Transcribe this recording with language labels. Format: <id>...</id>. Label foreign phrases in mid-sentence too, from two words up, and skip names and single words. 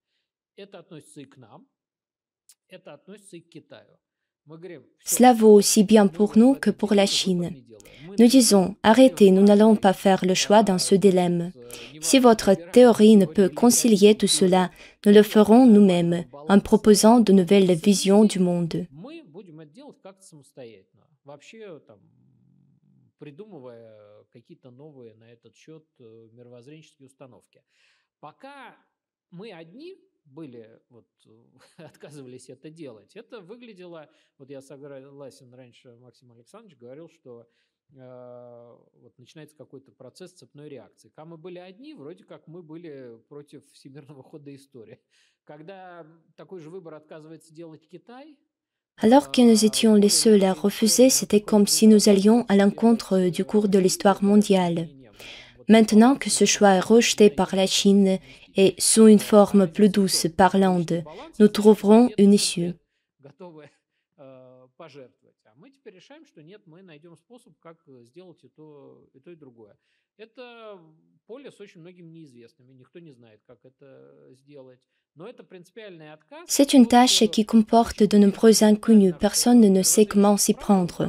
<fr>Cela vaut aussi bien pour nous que pour la Chine. Nous disons, arrêtez, nous n'allons pas faire le choix dans ce dilemme. Si votre théorie ne peut concilier tout cela, nous le ferons nous-mêmes, en proposant de nouvelles visions du monde.</fr> <ru>Отказывались это делать. Это выглядело, вот я согласен, раньше Максим Александрович говорил, что вот начинается какой-то процесс цепной реакции. Когда мы были одни, вроде как мы были против всемирного хода истории. Когда такой же выбор отказывается делать Китай.</ru> <fr>Alors que nous étions les seuls à refuser, c'était comme si nous allions à l'encontre du cours de l'histoire mondiale. Maintenant que ce choix est rejeté par la Chine et sous une forme plus douce par l'Inde, nous trouverons une issue. C'est une tâche qui comporte de nombreux inconnus, personne ne sait comment s'y prendre.</fr>